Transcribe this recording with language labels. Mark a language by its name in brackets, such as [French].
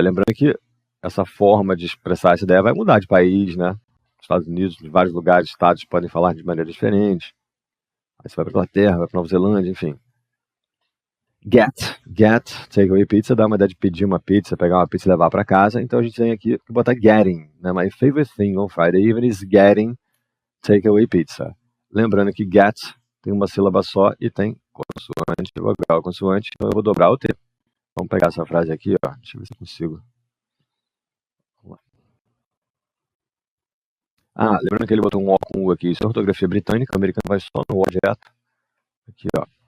[Portuguese] Lembrando que essa forma de expressar essa ideia vai mudar de país, né? Estados Unidos, de vários lugares, estados podem falar de maneira diferente. Aí você vai para Inglaterra, vai para Nova Zelândia, enfim. Get, take away pizza, dá uma ideia de pedir uma pizza, pegar uma pizza e levar para casa. Então a gente tem aqui que botar getting, né? [English] My favorite thing on Friday evening is getting take away pizza. [Portuguese] Lembrando que get tem uma sílaba só e tem consoante, vogal, consoante, então eu vou dobrar o T. Vamos pegar essa frase aqui, ó. Deixa eu ver se eu consigo. Ah, lembrando que ele botou um O com U aqui. Isso é ortografia britânica, o americano vai só no O direto. Aqui, ó.